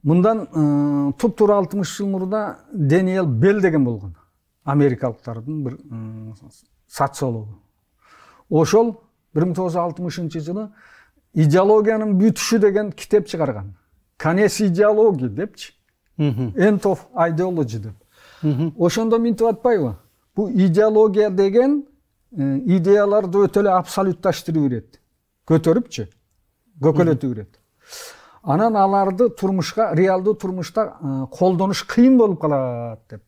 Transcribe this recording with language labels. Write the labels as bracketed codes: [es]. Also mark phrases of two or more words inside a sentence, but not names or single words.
[ky] Мындан туп-тура 60 жыл мурда Дэниел Белл деген болгон. Америкалыктардын бир социологу. Ошол 1960 жылы идеологиянын бүтүшү деген китеп чыгарган. [ru] Конец идеологии депчи. [en] End of ideology деп. [ky] Ошондо минтип атпайбы? Бул идеология деген идеяларды өтө эле абсолютташтырып берет. Көтөрүпчү, көкөлөтүп берет. Анан аларды турмушка, реалдуу турмушта колдонуш кыйын болуп калат деп.